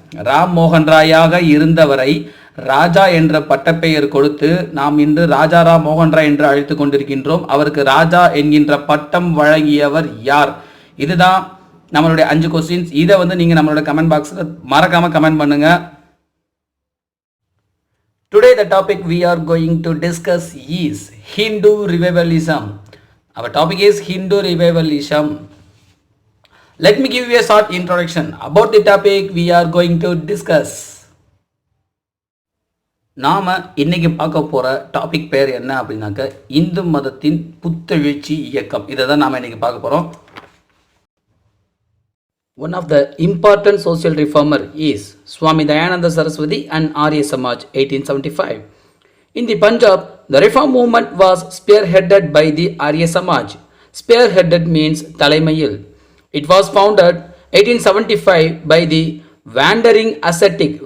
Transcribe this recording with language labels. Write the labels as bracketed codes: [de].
[ta] ராம் மோகன் ராயாக இருந்தவரை ராஜா என்ற பட்டப்பெயர் கொடுத்து நாம் இன்று ராஜாராம் மோகன் ராய் என்று அழைத்து கொண்டிருக்கின்றோம். அவருக்கு ராஜா என்கின்ற பட்டம் வழங்கியவர் யார்? இதுதான் நம்மளுடைய 5 கொஸ்டின்ஸ். இதை நீங்கள் நம்மளோட கமெண்ட் பாக்ஸில் மறக்காம கமெண்ட் பண்ணுங்க. [en] Today the topic we are going to discuss is Hindu revivalism. Our topic is Hindu revivalism. Let me give you a short introduction about the topic we are going to discuss. [ta] நாம இன்னைக்கு பார்க்க போற topic பேர் என்ன அப்படின்னாக்க, இந்து மதத்தின் புத்தெழுச்சி இயக்கம். இதை தான் நாம இன்னைக்கு பார்க்க போறோம். [en] One of the important social reformer is Swami Dayananda Saraswati and Arya Samaj 1875. In the Punjab, the reform movement was spearheaded by the Arya Samaj. Spearheaded means Talaimayil. It was founded 1875 by the wandering ascetic.